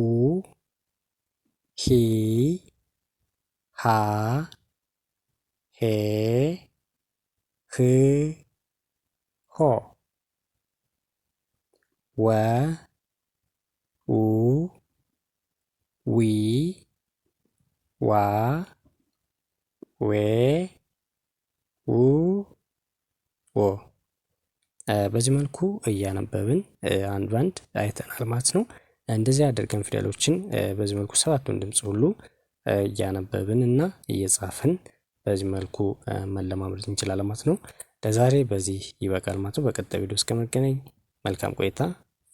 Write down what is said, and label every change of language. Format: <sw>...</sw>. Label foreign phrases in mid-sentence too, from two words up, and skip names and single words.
<am>ሂ ሃ ሄ ህ ሆ ወ ው ዊ ዋ ዌ ው ዎ በዚህ መልኩ እያነበብን አንድ ባንድ አይተናል ማለት ነው። እንደዚህ አድርገን ፊደሎችን በዚህ መልኩ ሰባቱን ድምፅ ሁሉ እያነበብን እና እየጻፍን በዚህ መልኩ መለማመድ እንችላለን ማለት ነው። ለዛሬ በዚህ ይበቃል ማለት ነው። በቀጣይ ቪዲዮ እስከመገናኝ መልካም ቆይታ</am>